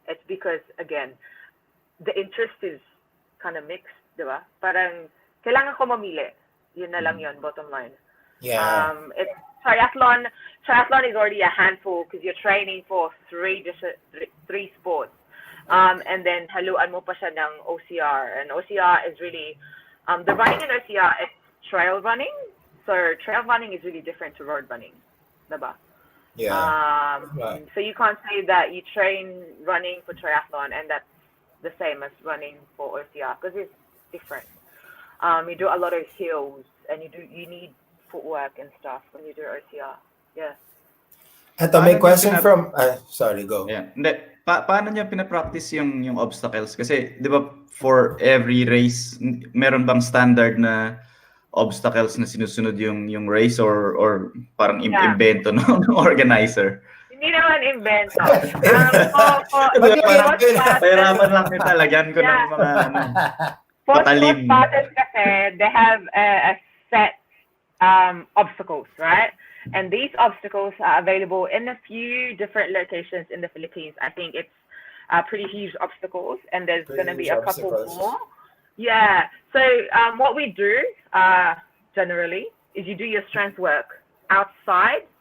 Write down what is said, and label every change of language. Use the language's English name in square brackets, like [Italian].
[English] It's because again, the interest is kind of mixed, [Filipino] di ba? Parang kailangan ko mamili. Yun na lang yun, [English] bottom line. Yeah. It's triathlon. Triathlon is already a handful because you're training for three sports. And then [Filipino] haluan mo pa siya ng OCR. [English] And OCR is really, the running in OCR is trail running. So trail running is really different to road running. [Filipino] Diba? [English] Yeah. Right. So you can't say that you train running for triathlon and that's the same as running for OCR because it's different. You do a lot of hills and you need footwork and stuff when you do OCR. Yeah. [Filipino] Ito, may question from... [English] sorry, go. [Filipino] Yeah. Hindi, paano niya pinapractice yung obstacles? Kasi, di ba, [English] for every race, [Filipino] meron bang standard na obstacles na sinusunod yung race or parang invento ng organizer? Hindi naman invento. Pahirapan lang kita, lagyan ko ng mga patalim. [English] For starters kasi, they have a set obstacles, right? And these obstacles are available in a few different locations in the Philippines. I think it's pretty huge obstacles, and there's going to be a couple more. Yeah. So what we do generally is you do your strength work outside.